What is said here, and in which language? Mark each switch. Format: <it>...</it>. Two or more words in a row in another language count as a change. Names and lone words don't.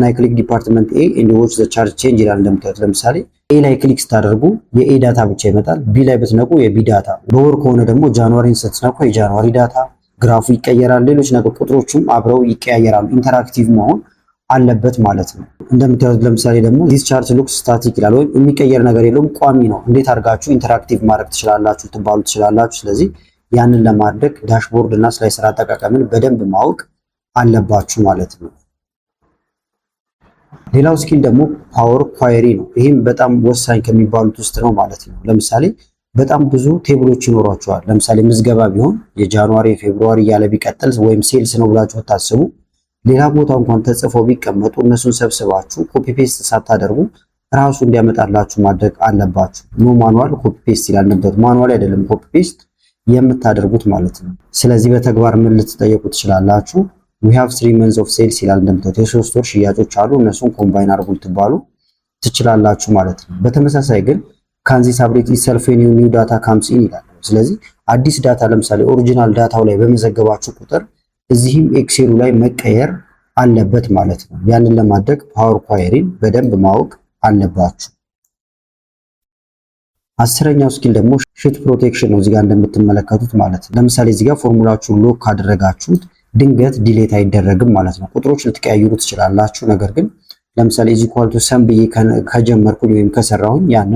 <en>I click department A and watch the chart change</en> <am>ይላል። እንደምታዩት ለምሳሌ ኤ ላይ ክሊክ ስታደርጉ የኤ ዳታ ብቻ ይመጣል። ቢ ላይ ብትነቁ የቢ ዳታ፣ በወር ከሆነ ደግሞ ጃንዋሪን ስትነቁ የጃንዋሪ ዳታ ግራፉ ይቀየራል። ሌሎች ነገር ቁጥሮቹም አብረው ይቀያየራሉ። ኢንተራክቲቭ መሆን አለበት ማለት ነው። እንደምታዩት ለምሳሌ ደግሞ</am> <en>this chart looks static</en> <am>ይላል። ወይም የሚቀየር ነገር የለውም ቋሚ ነው። እንዴት አድርጋችሁ ኢንተራክቲቭ ማድረግ ትችላላችሁ ትባሉ ትችላላችሁ። ስለዚህ ያንን ለማድረግ ዳሽቦርድ እና ስላይሰር አጠቃቀምን በደንብ ማወቅ አለባችሁ ማለት ነው። ሌላው ስኪል ደግሞ ፓወር ኳየሪ ነው። ይህም በጣም ወሳኝ ከሚባሉት ውስጥ ነው ማለት ነው። ለምሳሌ በጣም ብዙ ቴብሎች ይኖሯቸዋል። ለምሳሌ ምዝገባ ቢሆን የጃንዋሪ ፌብሩዋሪ እያለ ቢቀጥል ወይም ሴልስ ነው ብላችሁ ታስቡ ሌላ ቦታ እንኳን ተጽፈው ቢቀመጡ እነሱን ሰብስባችሁ</am> <en>copy paste</en> <am>ሳታደርጉ ራሱ እንዲያመጣላችሁ ማድረግ አለባችሁ።</am> <en>no manual copy paste</en> <am>ይላል። ነበር ማኑዋል አይደለም</am> <en>copy paste</en> <am>የምታደርጉት ማለት ነው። ስለዚህ በተግባር ምን ልትጠየቁ ትችላላችሁ?</am> <en>we have 3 months of sales</en> <am>ይላል። እንደምታዩት የሶስት ወር ሽያጮች አሉ። እነሱን ኮምባይን አድርጉ ልትባሉ ትችላላችሁ ማለት ነው። በተመሳሳይ ግን</am> <en>can this update itself when new data comes in</en> <am>ይላል። ስለዚህ አዲስ ዳታ ለምሳሌ ኦሪጂናል ዳታው ላይ በመዘገባችሁ ቁጥር እዚህም ኤክሴሉ ላይ መቀየር አለበት ማለት ነው። ያንን ለማድረግ ፓወር ኳየሪን በደንብ ማወቅ አለባችሁ። አስረኛው ስኪል ደግሞ</am> <en>sheet protection</en> <am>ነው። እዚጋ እንደምትመለከቱት ማለት ነው። ለምሳሌ እዚጋ ፎርሙላችሁን ሎክ ካደረጋችሁት ድንገት ዲሌት አይደረግም ማለት ነው። ቁጥሮች ልትቀያይሩ ትችላላችሁ። ነገር ግን ለምሳሌ እዚህ ኳልቱ ሰም ብዬ ከጀመርኩኝ ወይም ከሰራሁኝ ያንን</am>